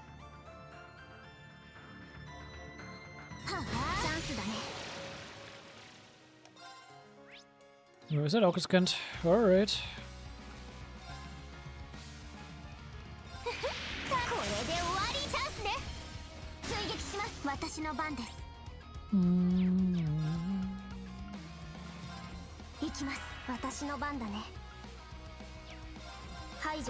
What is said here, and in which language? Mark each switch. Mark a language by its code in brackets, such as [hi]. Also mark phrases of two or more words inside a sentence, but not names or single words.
[ja] はあ、チャンスだね。 [de] So, ist er auch gescannt. Alright. [ja] これで終わり。チャンスね。追撃します。私の番です。行きます。私の番だね。排除する。